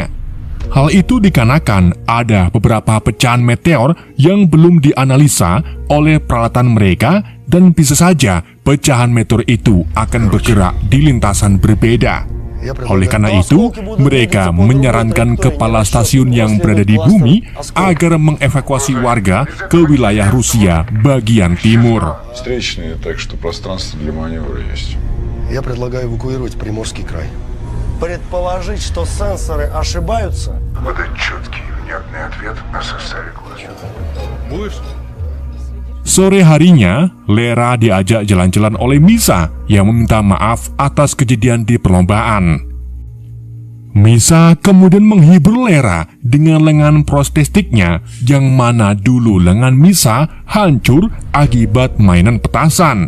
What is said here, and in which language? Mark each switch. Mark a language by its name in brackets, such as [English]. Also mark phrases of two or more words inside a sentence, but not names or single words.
[Indonesian] Hal itu dikarenakan ada beberapa pecahan meteor yang belum dianalisa oleh peralatan mereka dan bisa saja pecahan meteor itu akan bergerak di lintasan berbeda. Oleh karena itu, mereka menyarankan kepala stasiun yang berada di bumi agar mengevakuasi warga ke wilayah Rusia bagian timur. [Russian] Я предлагаю эвакуировать Приморский край. Предположить, что сенсоры ошибаются. Выдать четкий и внятный ответ на составе глаза. Будешь? [Indonesian] Sore harinya, Lera diajak jalan-jalan oleh Misa yang meminta maaf atas kejadian di perlombaan. Misa kemudian menghibur Lera dengan lengan prostetiknya yang mana dulu lengan Misa hancur akibat mainan petasan.